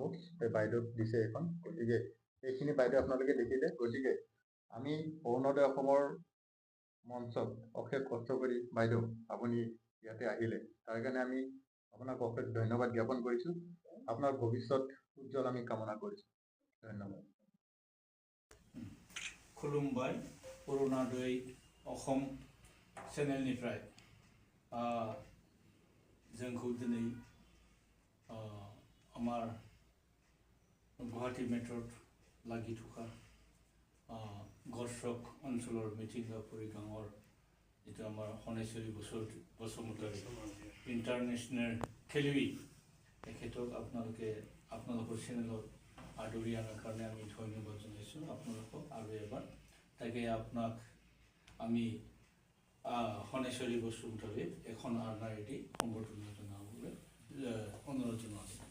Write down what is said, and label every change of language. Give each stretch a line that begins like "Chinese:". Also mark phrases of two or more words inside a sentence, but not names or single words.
Assamese: বাইদেউক দিছে এইখন। গতিকে এইখিনি বাইদেউ আপোনালোকে দেখিলে। গতিকে আমি অৰুণোদয় অসমৰ মঞ্চত অশেষ কষ্ট কৰি বাইদেউ আপুনি ইয়াতে আহিলে তাৰ কাৰণে আমি আপোনাক অশেষ ধন্যবাদ জ্ঞাপন কৰিছোঁ আপোনাৰ ভৱিষ্যত উজ্জ্বল আমি কামনা কৰিছোঁ ধন্যবাদ
Bodo: खुलुमबाय अरुणादय अखम चेनेलनिफ्राय जोंखौ दिनै
Assamese: আমাৰ গুৱাহাটী মেট্ৰ'ত লাগি থকা গড়চক অঞ্চলৰ মিঠিংগাপুৰী গাঁৱৰ যিটো আমাৰ শনেশ্বৰী বসুমতাৰী ইণ্টাৰনেশ্যনেল খেলুৱৈ তেখেতক আপোনালোকৰ চেনেলত আদৰি অনাৰ কাৰণে আমি ধন্যবাদ জনাইছোঁ আপোনালোকক আৰু এবাৰ তাকে আপোনাক আমি শনেশ্বৰী বসুমতাৰীক এখন আৰ্নাৰেদি সম্বৰ্ধনা জনাবলৈ অনুৰোধ জনাইছোঁ